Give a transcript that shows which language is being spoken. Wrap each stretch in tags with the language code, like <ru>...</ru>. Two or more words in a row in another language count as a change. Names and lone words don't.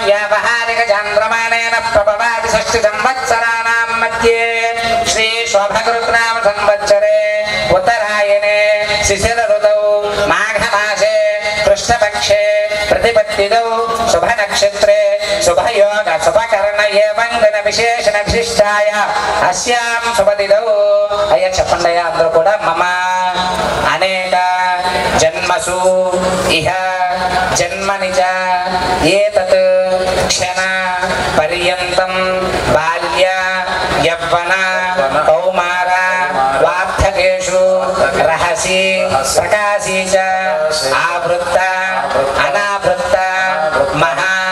<sa>व्यावहारिक चान्द्रमानेन प्रभवादि 6 संवत्सराणां मध्ये श्री शोभकृतनाम संवत्सरे उत्तरायणे शिशिर ऋतौ माघमासे कृष्णपक्षे प्रतिपत्तिदौ शुभनक्षत्रे शुभयोग शुभकर्ण एवं दिन विशेषण विशिष्टाय अस्यां शुभतिदौ</sa> <te>अయ్య చెప్పండి అందరూ కూడా</te> <sa>మమ అనేక జన్మసు ఇహ జన్మనిచ ఏతత్ క్షణ పర్యంతం బాల్య యవ్వన కౌమార వార్ధకేషు రహసి ప్రకాశీ చ ఆవృత్త అనావృత్త మహా</sa>